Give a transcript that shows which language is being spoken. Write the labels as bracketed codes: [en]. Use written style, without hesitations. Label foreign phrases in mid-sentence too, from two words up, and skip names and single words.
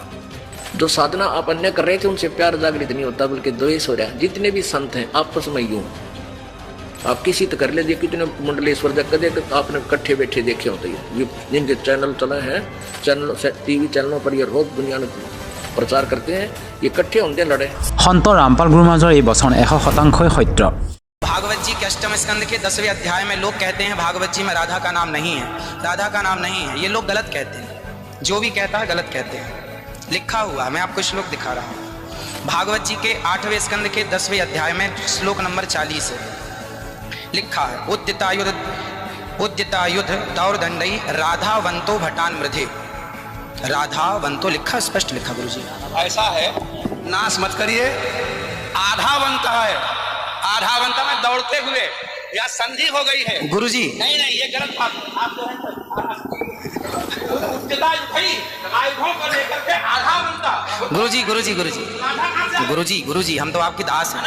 [hi] जो साधना आप अन्य कर रहे थे उनसे प्यार जागृत नहीं होता, बल्कि द्वेष हो रहा है। जितने भी संत हैं आपस में यूं, आप किसी तो कर लीजिए, कितने मंडलेश्वर कदे आपने इकट्ठे बैठे देखे होते हैं, जिनके चैनल चले हैं, चैनल टीवी चैनलों पर ये रोज दुनिया में प्रचार करते हैं, ये इकट्ठे होंगे लड़े। [as] সন্ত ৰামপাল গুৰুমাজৰ এই বচন 100% সত্য। [hi] भागवत जी के अष्टम स्कंद के 10वें अध्याय में लोग कहते हैं भागवत जी में राधा का नाम नहीं है, राधा का नाम नहीं है। ये लोग गलत कहते हैं, जो भी कहता है गलत कहते हैं। लिखा हुआ मैं आपको श्लोक दिखा रहा हूँ। भागवत जी के 8वें स्कंद के 10वें अध्याय में श्लोक नंबर 40 है, लिखा है [sa] उद्यतायुध दौरदंडई राधावंतो भटान मृधे। [hi] राधावंतो लिखा, स्पष्ट लिखा गुरु जी। ऐसा है, नाश मत करिए। आधावंत है, आधावंत में दौड़ते हुए या संधि हो गई है गुरु जी। नहीं नहीं, ये गलत बात। आप जो है गुरु जी गुरु जी गुरु जी गुरु जी गुरु जी, हम तो आपकी दास हैं।